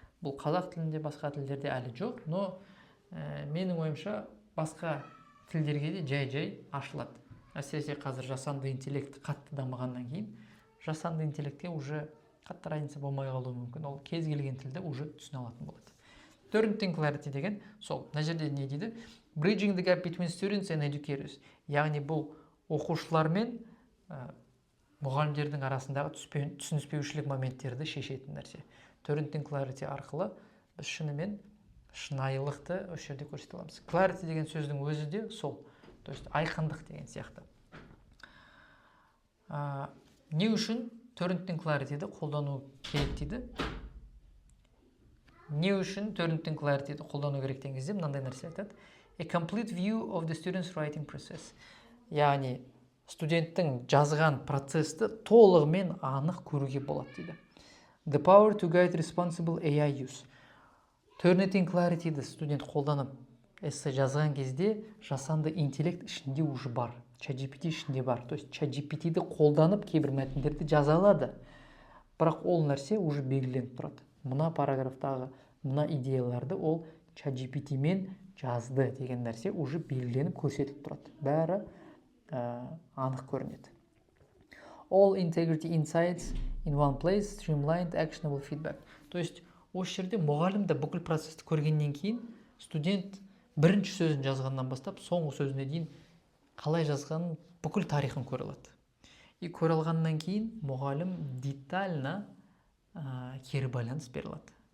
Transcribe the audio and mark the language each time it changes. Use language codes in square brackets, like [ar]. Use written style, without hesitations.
[kk] Бұл қазақ тілінде, басқа тілдерде әлі жоқ, [ru] но [kk] менің ойымша басқа тілдерге де жай ашылады. Әсіресе қазір жасанды интеллект қатты дамығаннан кейін жасанды интеллектке [ru] уже [kk] қатты [ru] разница [kk] болмай қалуы мүмкін. Ол кез келген тілді [ru] уже [kk] түсіне алатын болады. Turnitin Clarity деген сол. Мына жерде не дейді? [en] Bridging the gap between students and educators. [kk] Яғни бұл оқушылар мен мұғалімдердің арасындағы түсініспеушілік моменттерді шешетін нәрсе. Turnitin Clarity арқылы біз шынымен шынайылықты осы жерде көрсете аламыз. Clarity деген сөздің өзі де сол. [ru] То есть [kk] айқындық деген сияқты. Не үшін Turnitin Clarity'ді қолдану керек дейді? Не үшін Turnitin Clarity'ді қолдану керек деген кезде мынандай нәрсе айтады. [en] A complete view of the student's writing process. [kk] Яғни студенттің жазған процесті толығымен анық көруге болады дейді. [en] The power to guide responsible AI use. [kk] Turnitin Clarity'ді студент қолданып эссе жазған кезде жасанды интеллект ішінде [ru] уже [kk] бар. ChatGPT ішінде бар. [ru] То есть [kk] ChatGPT-ді қолданып кейбір мәтіндерді жаза алады. Бірақ ол нәрсе [ru] уже [kk] белгіленіп тұрады. Мына параграфтағы мына идеяларды ол ChatGPT-мен жазды деген нәрсе уже белгіленіп көрсетіп тұрады. Бәрі анық көрінеді. [en] All integrity insights in one place, streamlined, actionable feedback. [ru] То есть [kk] осы жерде мұғалім де бүкіл процесті көргеннен кейін студент бірінші сөзін жазғаннан бастап соңғы сөзіне дейін қалай жазғанын бүкіл тарихын көре алады. [ru] И [kk] көре алғаннан кейін мұғалім [ru] детально [kk] кері байланыс бере алады.